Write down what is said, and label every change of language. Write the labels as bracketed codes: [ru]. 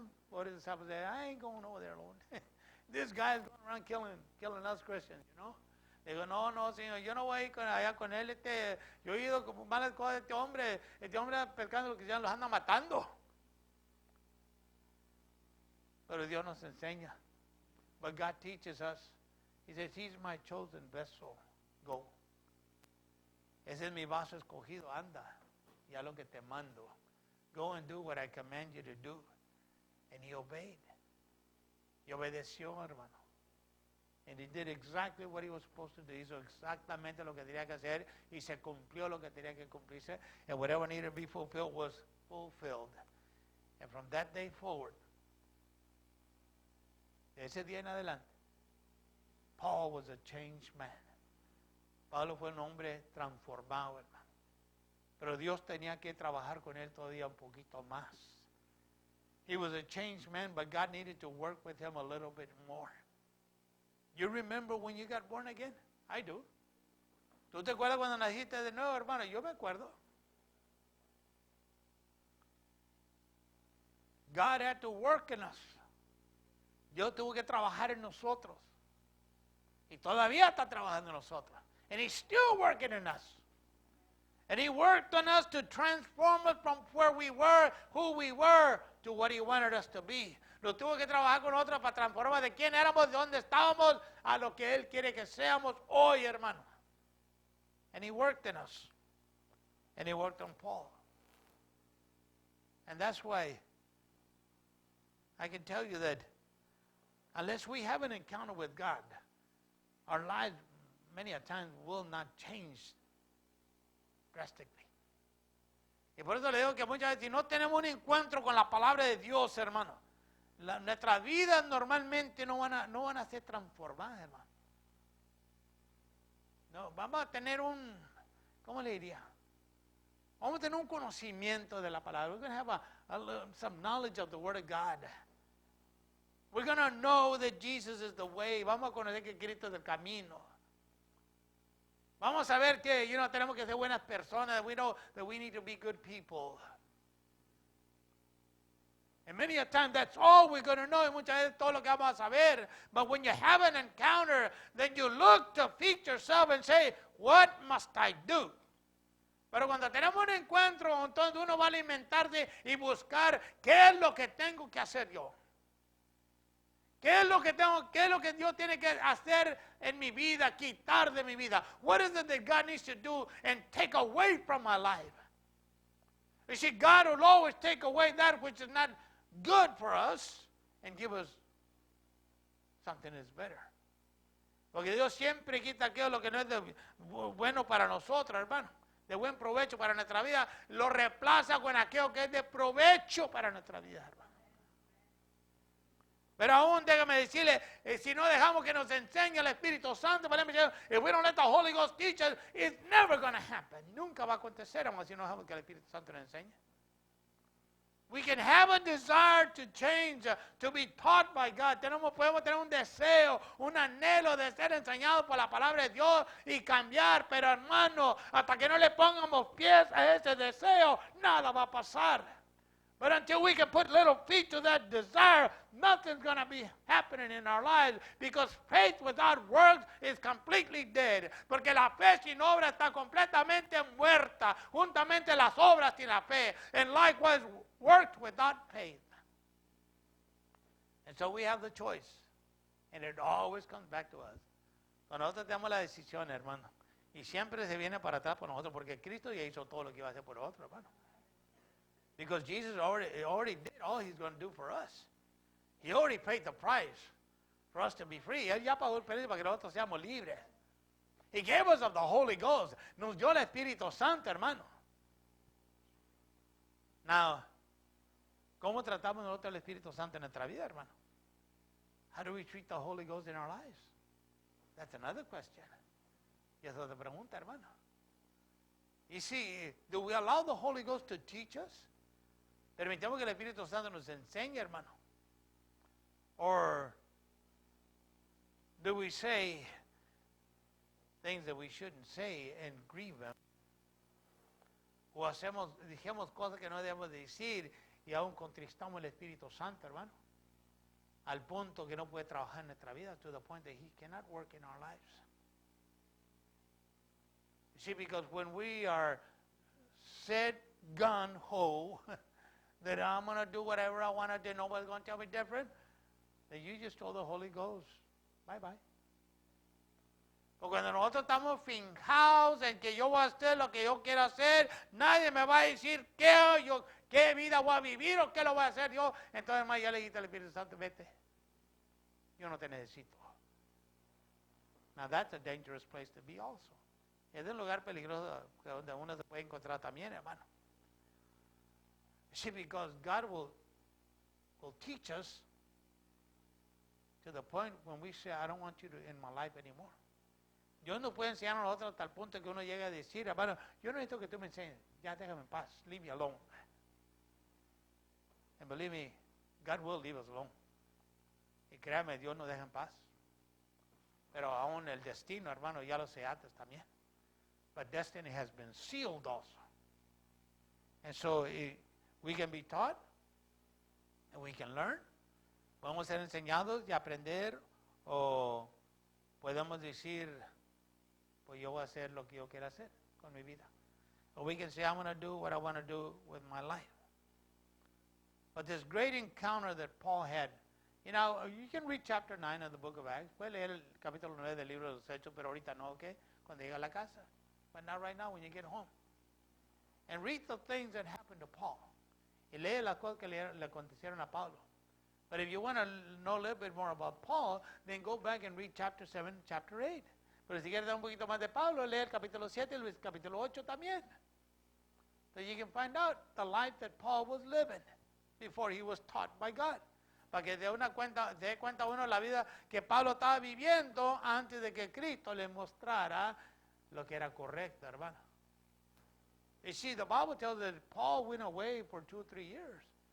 [en] What did the disciple say? I ain't going over there alone. This guy is going around killing us Christians, you know. [es] Le digo, no, señor, yo no voy a ir allá con él. Yo he oído como malas cosas de este hombre pescando los cristianos, los anda matando. Pero Dios nos enseña. [en] But God teaches us. He says, he's my chosen vessel. Go. [es] Ese es mi vaso escogido, anda. Ya lo que te mando. [en] Go and do what I command you to do. And he obeyed. [es] Y obedeció, hermano. [en] And he did exactly what he was supposed to do. [es] Hizo exactamente lo que tenía que hacer y se cumplió lo que tenía que cumplirse. [en] And whatever needed to be fulfilled was fulfilled. And from that day forward, [es] de ese día en adelante, [en] Paul was a changed man. [es] Pablo fue un hombre transformado, hermano. Pero Dios tenía que trabajar con él todavía un poquito más. [en] He was a changed man, but God needed to work with him a little bit more. You remember when you got born again? I do. [es] ¿Tú te acuerdas cuando naciste de nuevo, hermano? Yo me acuerdo. [en] God had to work in us. [es] Dios tuvo que trabajar en nosotros. Y todavía está trabajando en nosotros. [en] And He's still working in us. And He worked on us to transform us from where we were, who we were, to what He wanted us to be. [es] Lo tuvo que trabajar con nosotros para transformar de quién éramos, de dónde estábamos, a lo que Él quiere que seamos hoy, hermano. [en] And He worked in us. And He worked on Paul. And that's why I can tell you that unless we have an encounter with God, our lives many a times will not change drastically. [es] Y por eso le digo que muchas veces si no tenemos un encuentro con la palabra de Dios, hermano, nuestras vidas normalmente no van a ser transformadas, hermano. No, vamos a tener ¿cómo le diría? Vamos a tener un conocimiento de la palabra. [en] We're going to have some knowledge of the Word of God. We're going to know that Jesus is the way. [es] Vamos a conocer que Cristo es el camino. Vamos a ver que tenemos que ser buenas personas. [en] We know that we need to be good people. And many a time that's all we're going to know. [es] Y muchas veces todo lo que vamos a saber. [en] But when you have an encounter, then you look to fix yourself and say, what must I do? [es] Pero cuando tenemos un encuentro, entonces uno va a alimentarse y buscar qué es lo que tengo que hacer yo. ¿Qué es lo que Dios tiene que hacer en mi vida, quitar de mi vida? [en] What is it that God needs to do and take away from my life? You see, God will always take away that which is not good for us and give us something that's better. [es] Porque Dios siempre quita aquello lo que no es bueno para nosotros, hermano. De buen provecho para nuestra vida, lo reemplaza con aquello que es de provecho para nuestra vida, hermano. Pero aún déjame decirle, si no dejamos que nos enseñe el Espíritu Santo, [en] if we don't let the Holy Ghost teach us, it's never going to happen. [es] Nunca va a acontecer, aunque si no dejamos que el Espíritu Santo nos enseñe. [en] We can have a desire to change, to be taught by God. [es] Podemos tener un deseo, un anhelo de ser enseñados por la palabra de Dios y cambiar, pero hermano, hasta que no le pongamos pies a ese deseo, nada va a pasar. [en] But until we can put little feet to that desire, nothing's going to be happening in our lives, because faith without works is completely dead. [es] Porque la fe sin obra está completamente muerta, juntamente las obras sin la fe. [en] And likewise, works without faith. And so we have the choice. And it always comes back to us. [es] Cuando nosotros tenemos la decisión, hermano. Y siempre se viene para atrás por nosotros, porque Cristo ya hizo todo lo que iba a hacer por nosotros, hermano. [en] Because Jesus already did all He's going to do for us. He already paid the price for us to be free. [es] Él ya pagó el precio para que nosotros seamos libres. [en] He gave us of the Holy Ghost. [es] Nos dio el Espíritu Santo, hermano. Now, ¿cómo tratamos nosotros el Espíritu Santo en nuestra vida, hermano? [en] How do we treat the Holy Ghost in our lives? That's another question. [es] Y esa es otra pregunta, hermano. [en] You see, do we allow the Holy Ghost to teach us? [es] Permitamos que el Espíritu Santo nos enseñe, hermano. [en] Or do we say things that we shouldn't say and grieve Him? [es] O dijimos cosas que no debemos decir y aún contristamos el Espíritu Santo, hermano. Al punto que no puede trabajar en nuestra vida, [en] to the point that He cannot work in our lives. You see, because when we are set gun-ho, that I'm going to do whatever I want to do, nobody's going to tell me different, then you just told the Holy Ghost, bye-bye. [es] Porque cuando nosotros estamos finjados en que yo voy a hacer lo que yo quiero hacer, nadie me va a decir qué vida voy a vivir o qué lo voy a hacer yo, entonces más ya le quita el Espíritu Santo, vete. yo no te necesito. [en] Now that's a dangerous place to be also. [es] Es un lugar peligroso donde uno se puede encontrar también, hermano. [en] See, because God will teach us to the point when we say, I don't want you in my life anymore. [es] Dios no puede enseñar a nosotros hasta el punto que uno llega a decir, hermano, yo no necesito que tú me enseñes, ya déjame en paz, [en] leave me alone. And believe me, God will leave us alone. [es] Y créame, Dios nos deja en paz. Pero aún el destino, hermano, ya lo sé antes también. [en] But destiny has been sealed also. And so we can be taught and we can learn. [es] Podemos ser enseñados y aprender, o podemos decir, pues yo voy a hacer lo que yo quiera hacer con mi vida. [en] Or we can say, I'm going to do what I want to do with my life. But this great encounter that Paul had, you know, you can read chapter 9 of the book of Acts. [es] Puedes leer el capítulo 9 del libro de los Hechos, pero ahorita no, ¿ok? Cuando llegue a la casa. [en] But not right now when you get home. And read the things that happened to Paul. [es] Y lee las cosas que le acontecieron a Pablo. [en] But if you want to know a little bit more about Paul, then go back and read chapter 7, chapter 8. [es] Pero si quieres dar un poquito más de Pablo, lee el capítulo 7 y el capítulo 8 también. [en] So you can find out the life that Paul was living before he was taught by God. [es] Para que se dé cuenta uno la vida que Pablo estaba viviendo antes de que Cristo le mostrara lo que era correcto, hermano. [en] You see, the Bible tells that Paul went away for 2 or 3 years.